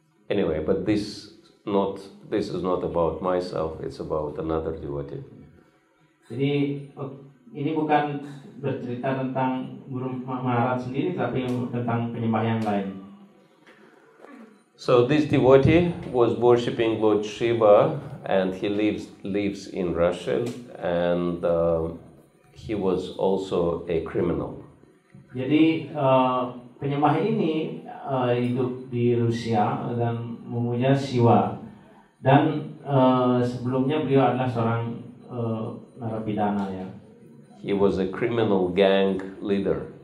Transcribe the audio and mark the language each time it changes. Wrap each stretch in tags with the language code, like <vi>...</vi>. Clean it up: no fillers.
<en>Anyway, but this is not about myself, it's about another devotee.</en> <id>Jadi ini bukan bercerita tentang Guru Maharaj sendiri, tapi tentang penyembah yang lain.</id> <en>So this devotee was worshipping Lord Shiva, and he lives in Russia, and he was also a criminal.</en> <id>Jadi penyembah ini hidup di Rusia dan memuja Shiva, dan sebelumnya beliau adalah seorang narapidana ya.</id> <en>He was a criminal gang leader.</en>